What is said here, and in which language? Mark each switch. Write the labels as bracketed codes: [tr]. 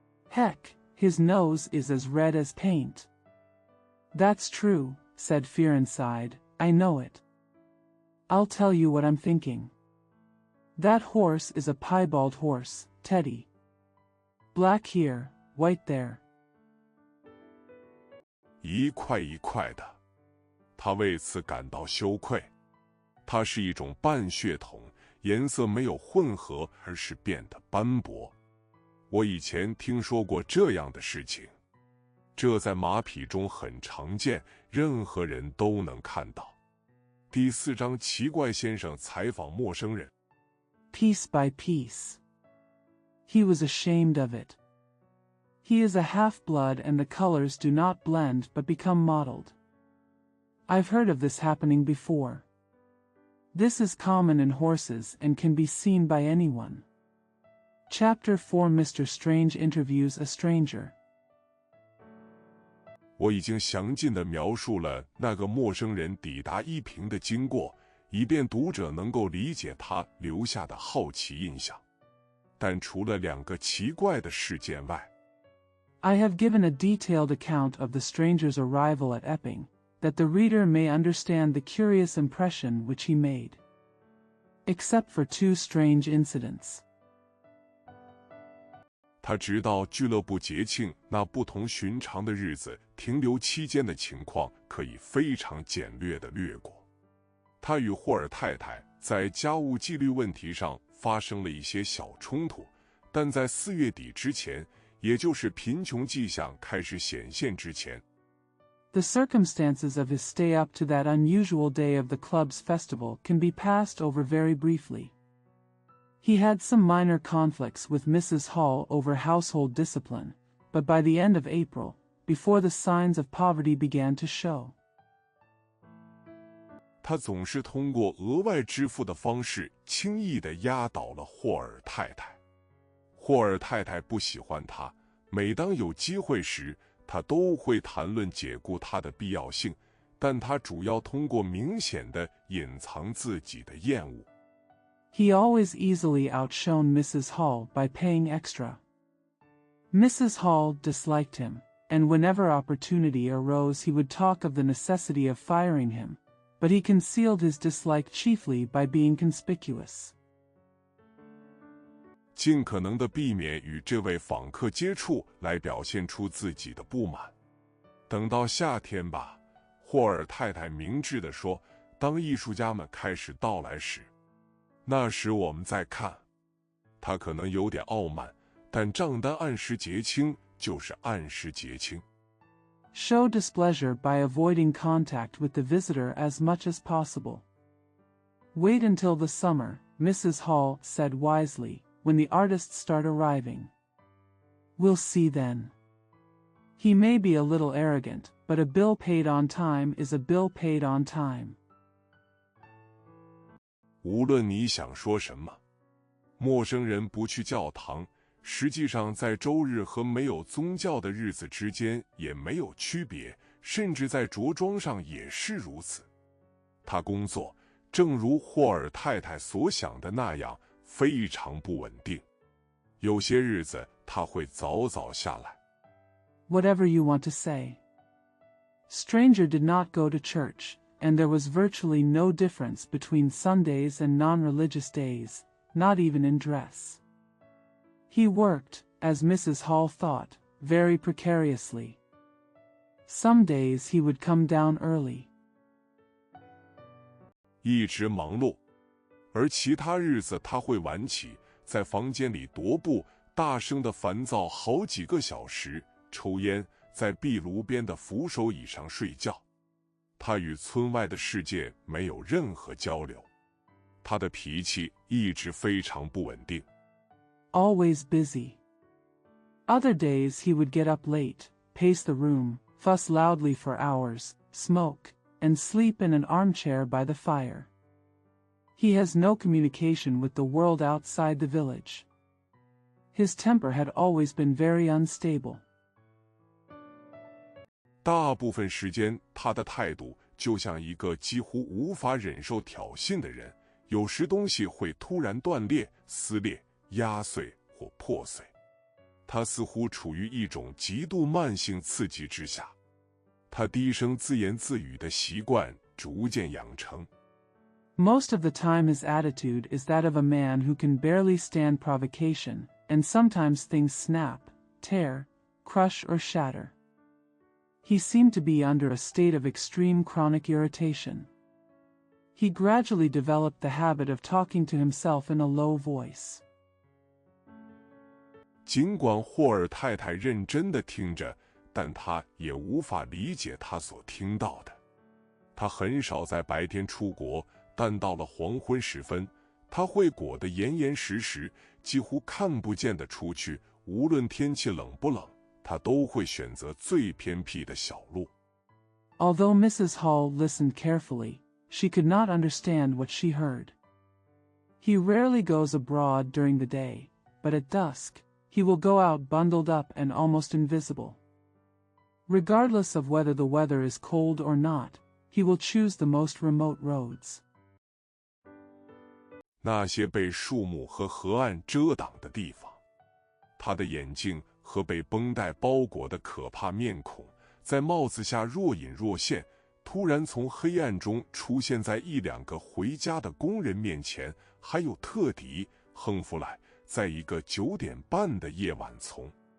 [en] Heck, his nose is as red as paint. That's true, said Fearnside, I know it. I'll tell you what I'm thinking. That horse is a piebald horse, Teddy. Black here, white there. [zh] 一块一块的，他为此感到羞愧。它是一种半血统，颜色没有混合，而是变得斑驳。我以前听说过这样的事情，这在马匹中很常见，任何人都能看到。第4章，奇怪先生采访陌生人。 [en] Piece by piece. He was ashamed of it. He is a half-blood and the colors do not blend but become mottled. I've heard of this happening before. This is common in horses and can be seen by anyone. Chapter 4 Mr. Strange interviews a stranger. [zh] 我已经详尽地描述了那个陌生人抵达依萍的经过，以便读者能够理解他留下的好奇印象。但除了2个奇怪的事件外， [en] I have given a detailed account of the stranger's arrival at Epping, that the reader may understand the curious impression which he made. Except for 2 strange incidents. [zh] 他直到俱乐部节庆那不同寻常的日子停留期间的情况，可以非常简略地略过。他与霍尔太太在家务纪律问题上发生了一些小冲突，但在4月底之前，也就是贫穷迹象开始显现之前， [en] The circumstances of his stay up to that unusual day of the club's festival can be passed over very briefly. He had some minor conflicts with Mrs. Hall over household discipline, but by the end of April, before the signs of poverty began to show, [zh] 他总是通过额外支付的方式轻易地压倒了霍尔太太。霍尔太太不喜欢他，每当有机会时，他都会谈论解雇他的必要性，但他主要通过明显地隐藏自己的厌恶。 [en] he always easily outshone Mrs. Hall by paying extra. Mrs. Hall disliked him, and whenever opportunity arose he would talk of the necessity of firing him, but he concealed his dislike chiefly by being conspicuous. [zh] 尽可能地避免与这位访客接触，来表现出自己的不满。等到夏天吧，霍尔太太明智地说，当艺术家们开始到来时，那时我们再看。他可能有点傲慢，但账单按时结清就是按时结清。 [en] Show displeasure by avoiding contact with the visitor as much as possible. Wait until the summer, Mrs. Hall said wisely, when the artists start arriving. We'll see then. He may be a little arrogant, but a bill paid on time is a bill paid on time. [zh] 无论你想说什么，陌生人不去教堂，实际上在周日和没有宗教的日子之间也没有区别，甚至在着装上也是如此。他工作正如霍尔太太所想的那样，非常不稳定。有些日子他会早早下来。 [en] Whatever you want to say. Stranger did not go to church, and there was virtually no difference between Sundays and non-religious days, not even in dress. He worked, as Mrs. Hall thought, very precariously. Some days he would come down early. [zh] 一直忙碌，而其他日子他会晚起，在房间里踱步，大声地烦躁好几个小时，抽烟，在壁炉边的扶手椅上睡觉。他与村外的世界没有任何交流，他的脾气一直非常不稳定。 [en] Always busy. Other days he would get up late, pace the room, fuss loudly for hours, smoke, and sleep in an armchair by the fire. He has no communication with the world outside the village. His temper had always been very unstable. [zh] 大部分时间，他的态度就像一个几乎无法忍受挑衅的人。有时东西会突然断裂、撕裂、压碎或破碎。他似乎处于一种极度慢性刺激之下。他低声自言自语的习惯逐渐养成。 [en] Most of the time his attitude is that of a man who can barely stand provocation, and sometimes things snap, tear, crush or shatter. He seemed to be under a state of extreme chronic irritation. He gradually developed the habit of talking to himself in a low voice. [zh] 尽管霍尔太太认真地听着，但他也无法理解他所听到的。他很少在白天出国，但到了黄昏时分，他会裹得严严实实，几乎看不见的出去。无论天气冷不冷，他都会选择最偏僻的小路。 [en] Although Mrs. Hall listened carefully, she could not understand what she heard. He rarely goes abroad during the day, but at dusk, he will go out bundled up and almost invisible. Regardless of whether the weather is cold or not, he will choose the most remote roads. [zh] 那些被树木和河岸遮挡的地方，他的眼睛和被绷带包裹的可怕面孔，在帽子下若隐若现，突然从黑暗中出现在一两个回家的工人面前，还有特迪、亨弗莱，在一个9点半的夜晚从